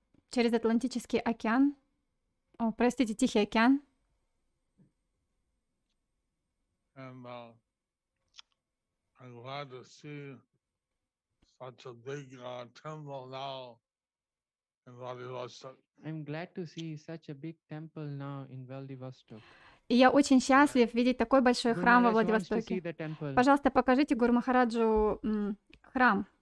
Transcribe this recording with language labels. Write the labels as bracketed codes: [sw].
[ru] Через Атлантический океан. Простите, Тихий океан. [en] And I'm glad to see such a big temple now in Vladivostok. I'm glad to see such a big temple now in Vladivostok. [ru] И я очень счастлив видеть такой большой храм во Владивостоке. Пожалуйста, покажите Гуру Махараджу храм.